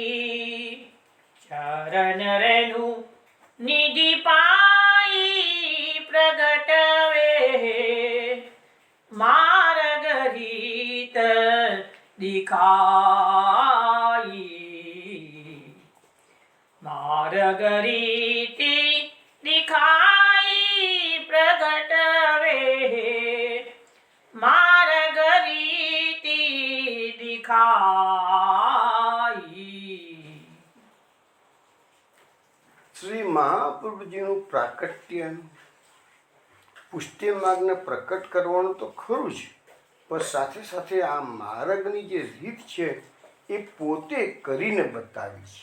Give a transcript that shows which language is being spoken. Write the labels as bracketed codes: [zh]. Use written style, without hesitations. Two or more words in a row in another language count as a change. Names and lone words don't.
[bra] चरण रेणु निधि पाई प्रगट वे मार्गरीत दिखाई मार्गरीति दिखाई प्रगट वे मार्गरीति दिखाई। [gu] શ્રી મહાપ્રભુજીનું પ્રાકટ્ય પુષ્ટિ માર્ગને પ્રકટ કરવાનું તો ખરું જ, પણ સાથે સાથે આ માર્ગની જે રીત છે એ પોતે કરીને બતાવી છે.